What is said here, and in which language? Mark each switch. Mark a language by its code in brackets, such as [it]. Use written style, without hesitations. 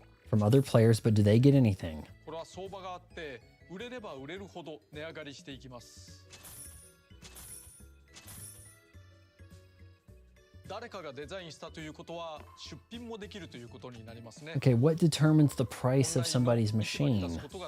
[en] From other players, but do they get anything? [ja] これは相場があって、売れれば売れるほど値上がりしていきます。誰かがデザインしたということは出品もできるということになりますね。 [en] Okay, what determines the price of somebody's machine?